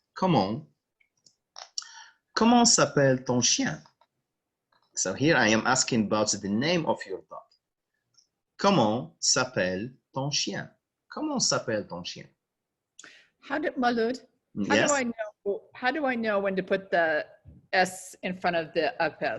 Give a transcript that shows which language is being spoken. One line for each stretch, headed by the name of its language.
French: Comment s'appelle ton chien?
English: So here I am asking about the name of your dog.
French: Comment s'appelle ton chien? Comment s'appelle ton chien? Maulud,
English: Yes. how do I know when to put the S in front of the appel?